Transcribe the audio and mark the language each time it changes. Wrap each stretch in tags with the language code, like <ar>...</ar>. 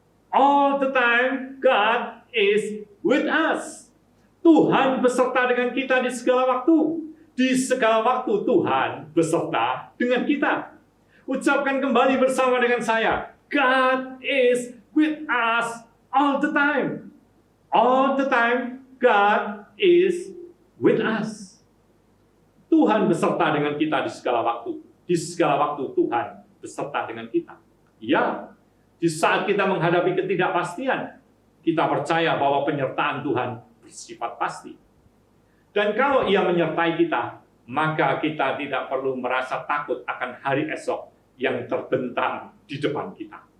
<en>All the time, God is with us.</en> <id>Tuhan beserta dengan kita di segala waktu. Di segala waktu Tuhan beserta dengan kita. Ucapkan kembali bersama dengan saya.</id> <en>God is with us all the time. All the time, God is with us.</en> <id>Tuhan beserta dengan kita di segala waktu. Di segala waktu Tuhan beserta dengan kita. Ya, di saat kita menghadapi ketidakpastian, kita percaya bahwa penyertaan Tuhan bersifat pasti. Dan kalau Ia menyertai kita, maka kita tidak perlu merasa takut akan hari esok yang terbentang di depan kita.</id>